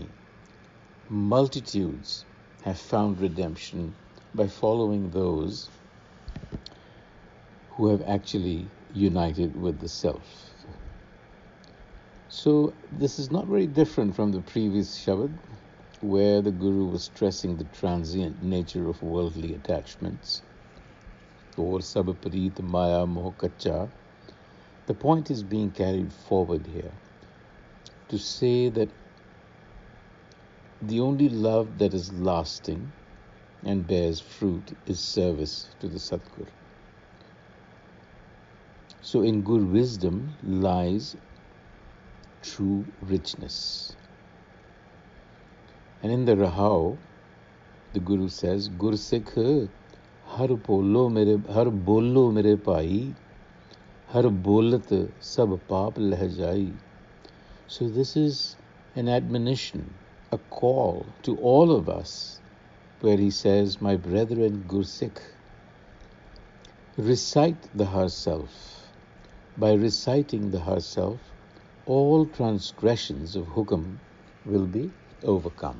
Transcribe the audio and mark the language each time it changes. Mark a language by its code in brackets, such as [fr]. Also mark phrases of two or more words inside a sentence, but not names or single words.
[en] Multitudes have found redemption by following those who have actually united with the self. So this is not very different from the previous Shabad, where the Guru was stressing the transient nature of worldly attachments. [pa] ਹੋਰ ਸਭ ਪ੍ਰੀਤਿ ਮਾਇਆ ਮੋਹੁ ਕਾਚਾ. [en] The point is being carried forward here to say that the only love that is lasting and bears fruit is service to the Satgur. So in Gur wisdom lies true richness. And in the Rahao, the Guru says, [pa] ਗੁਰ ਸਿਖ ਹਰਿ ਬੋਲਹੁ ਮੇਰੇ ਭਾਈ, ਹਰਿ ਬੋਲਤ ਸਭ ਪਾਪ ਲਹਿ ਜਾਈ. [en] So this is an admonition, a call to all of us, where he says, my brethren Gur Sikh, recite the har self. By reciting the har self, all transgressions of hukam will be overcome.